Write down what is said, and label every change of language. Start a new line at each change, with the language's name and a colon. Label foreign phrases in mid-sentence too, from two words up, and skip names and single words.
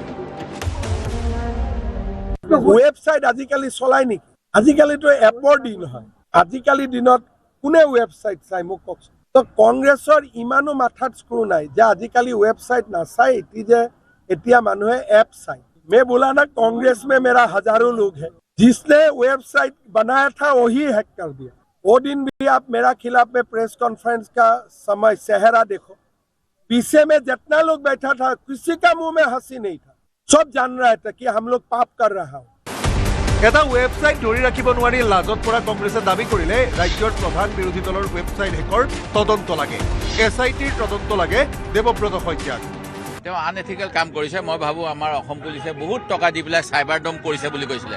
Assamese: ৱেবছাইট আজিকালি চলাই নেকি? আজিকালিতো এপৰ দিন হয়। আজিকালি দিনত কোনে ৱেবছাইট চাই মোক কওকচোন। তো কংগ্ৰেছৰ ইমানো মাথাত স্ক্ৰু নাই যে আজিকালি ৱেবছাইট নাচাই, যে এতিয়া মানুহে এপ চাই।
Hindi: मैं बोला ना कांग्रेस में मेरा हजारों लोग हैं, जिसने वेबसाइट बनाया था वही हैक कर दिया। वो दिन भी आप मेरा खिलाफ में प्रेस कॉन्फ्रेंस का समय सेहरा देखो, पीछे में जितना लोग बैठा था किसी का मुंह में हंसी नहीं था। सब जान रहा था कि हम लोग पाप कर रहा हूँ।
Assamese: এটা ৱেবছাইট ধৰি ৰাখিব নোৱাৰি লাজত পৰা কংগ্ৰেছে দাবী কৰিলে ৰাজ্যৰ প্ৰধান বিৰোধী দলৰ ৱেবছাইট হেকৰ তদন্ত লাগে। SITৰ তদন্ত লাগে দেৱব্ৰত শইকীয়াক। তেওঁ আনএথিকেল কাম কৰিছে। মই ভাবোঁ আমাৰ অসম পুলিচে বহুত টকা দি পেলাই
English: cyber dome
Assamese: কৰিছে বুলি কৈছিলে।